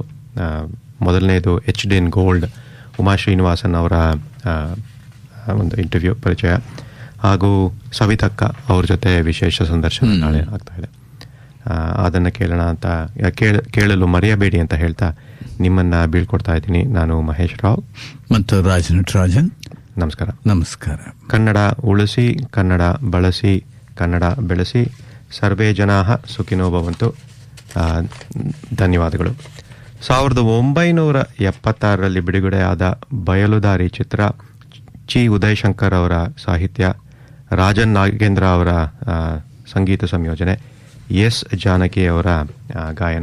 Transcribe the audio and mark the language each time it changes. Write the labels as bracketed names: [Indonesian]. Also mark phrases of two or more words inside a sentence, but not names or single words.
[Kannada] ಮೊದಲನೇದು HD in Gold ಉಮಾ ಶ್ರೀನಿವಾಸನ್ ಅವರ ಒಂದು ಇಂಟರ್ವ್ಯೂ ಪರಿಚಯ, ಹಾಗೂ ಸವಿತಕ್ಕ ಅವ್ರ ಜೊತೆ ವಿಶೇಷ ಸಂದರ್ಶನ ನಾಳೆ ಆಗ್ತಾ ಇದೆ. ಅದನ್ನು ಕೇಳೋಣ ಅಂತ ಕೇಳಲು ಮರೆಯಬೇಡಿ ಅಂತ ಹೇಳ್ತಾ ನಿಮ್ಮನ್ನ ಬೀಳ್ಕೊಡ್ತಾ ಇದ್ದೀನಿ. ನಾನು ಮಹೇಶ್ ರಾವ್ ಮತ್ತು ರಾಜನ್. ನಮಸ್ಕಾರ. ನಮಸ್ಕಾರ. ಕನ್ನಡ ಉಳಿಸಿ, ಕನ್ನಡ ಬಳಸಿ, ಕನ್ನಡ ಬೆಳೆಸಿ, [Sanskrit] ಸರ್ವೇ ಜನಾಃ ಸುಖಿನೋ ಭವಂತು. [Kannada] ಧನ್ಯವಾದಗಳು. 1976ರಲ್ಲಿ ಬಿಡುಗಡೆಯಾದ ಬಯಲುದಾರಿ ಚಿತ್ರ, ಚಿ ಉದಯಶಂಕರ್ ಅವರ ಸಾಹಿತ್ಯ, ರಾಜನ್ ನಾಗೇಂದ್ರ ಅವರ ಸಂಗೀತ ಸಂಯೋಜನೆ, ಎಸ್ ಜಾನಕಿ ಅವರ ಗಾಯನ.